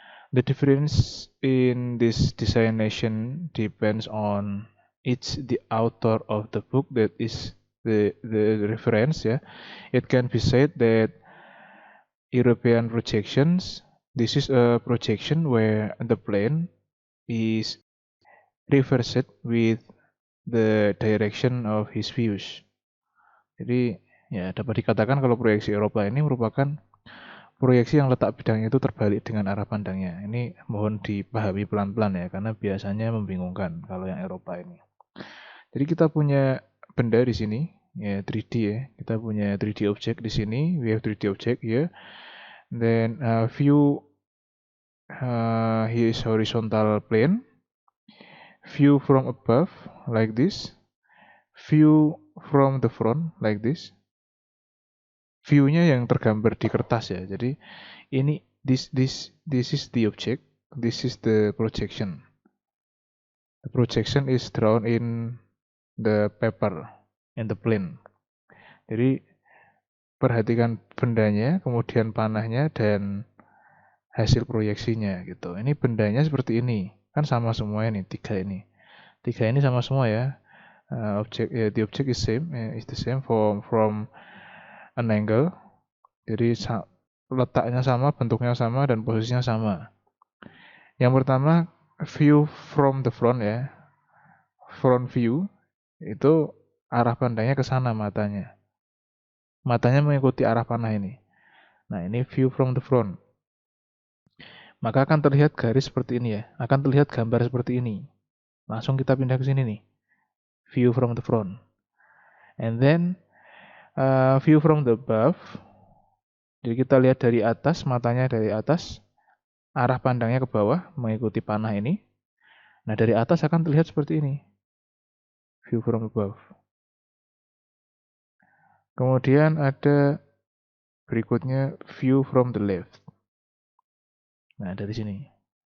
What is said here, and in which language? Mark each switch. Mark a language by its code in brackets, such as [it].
[en] The difference in this designation depends on each the author of the book that is the reference. Yeah, it can be said that European projections. This is a projection where the plane is reversed with the direction of his views. [id] Jadi ya dapat dikatakan kalau proyeksi Eropa ini merupakan proyeksi yang letak bidangnya itu terbalik dengan arah pandangnya. Ini mohon dipahami pelan-pelan ya, karena biasanya membingungkan kalau yang Eropa ini. Jadi kita punya benda di sini, ya 3D ya. Kita punya 3D object di sini. [en] We have 3D object here. Then view here is horizontal plane. View from above like this. View from the front like this. [id] View-nya yang tergambar di kertas ya. Jadi ini [en] this is the object, this is the projection. The projection is drawn in the paper, in the plane. [id] Jadi perhatikan bendanya, kemudian panahnya dan hasil proyeksinya gitu. Ini bendanya seperti ini, kan sama semua ini, tiga ini sama semua ya. [en] The object is the same from an angle. [id] Jadi letaknya sama, bentuknya sama, dan posisinya sama. Yang pertama, [en] view from the front [id] ya. Front view itu arah pandangnya ke sana matanya. Matanya mengikuti arah panah ini. Nah, ini [en] view from the front. [id] Maka akan terlihat garis seperti ini ya. Akan terlihat gambar seperti ini. Langsung kita pindah ke sini nih. [en] View from the front. And then view from the above. [id] Jadi kita lihat dari atas, matanya dari atas, arah pandangnya ke bawah mengikuti panah ini. Nah, dari atas akan terlihat seperti ini. [en] View from above. [id] Kemudian ada berikutnya [en] view from the left. [id] Nah, dari sini.